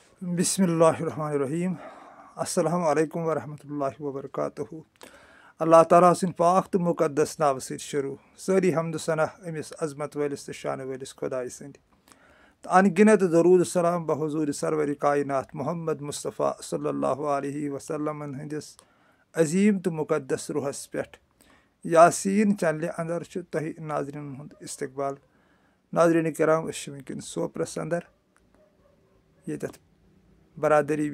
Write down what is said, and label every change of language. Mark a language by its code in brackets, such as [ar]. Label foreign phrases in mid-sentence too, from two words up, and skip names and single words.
[ar] بسم اللہ الرحمن الرحیم السلام علیکم ورحمۃ اللہ وبرکاتہ [ks] اللہ تعالیٰ سٕنٛدِ پاک تہٕ مُقدس ناوٕ سۭتۍ شروٗع سٲری حمدٕ ثنا أمِس عظمت وٲلِس تہٕ شانہٕ وٲلِس خۄدایہِ سٕنٛدِ تہٕ انگِنت درود سلام بحضوٗرِ سرور کاینات محمد مصطفیٰ صلی اللہ علیہ وسلمن ہٕنٛدِس عظیٖم تہٕ مُقدس روحس پٮ۪ٹھ یاسیٖن چنلہِ انٛدر چھُ تۄہہِ ناظریٖنن ہُنٛد استقبال ناظریٖن کرام أسۍ چھِ وٕنکٮ۪ن سوپرس انٛدر ییٚتٮ۪تھ برادری